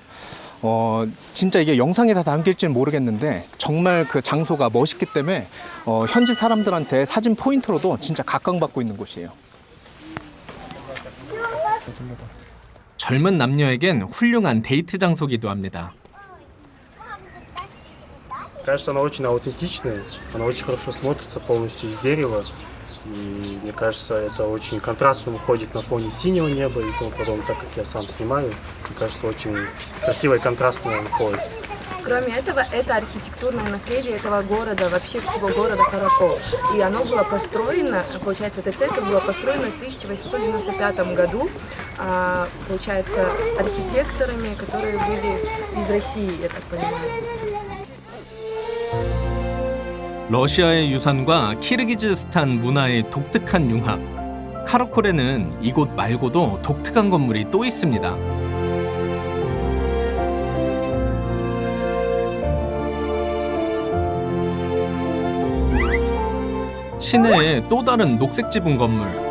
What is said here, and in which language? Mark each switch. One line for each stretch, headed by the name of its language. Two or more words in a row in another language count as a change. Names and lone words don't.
Korean: 진짜 이게 영상에 다 담길지는 모르겠는데 정말 그 장소가 멋있기 때문에 현지 사람들한테 사진 포인트로도 진짜 각광받고 있는 곳이에요. 젊은 남녀에겐 훌륭한 데이트 장소기도 합니다.
Russian: Кажется, она очень аутентичная, она очень хорошо смотрится полностью из дерева. И мне кажется, это очень контрастно выходит на фоне синего неба и тому подобное, так как я сам снимаю. Мне кажется, очень красиво и контрастно выходит. Кроме этого, это архитектурное наследие этого города, вообще всего города Каракол. И оно было построено, получается, эта церковь была построена в 1895 году, получается, архитекторами, которые были из России, я так понимаю.
Korean: 러시아의 유산과 키르기즈스탄 문화의 독특한 융합. 카라콜에는 이곳 말고도 독특한 건물이 또 있습니다. 시내에 또 다른 녹색 지붕 건물.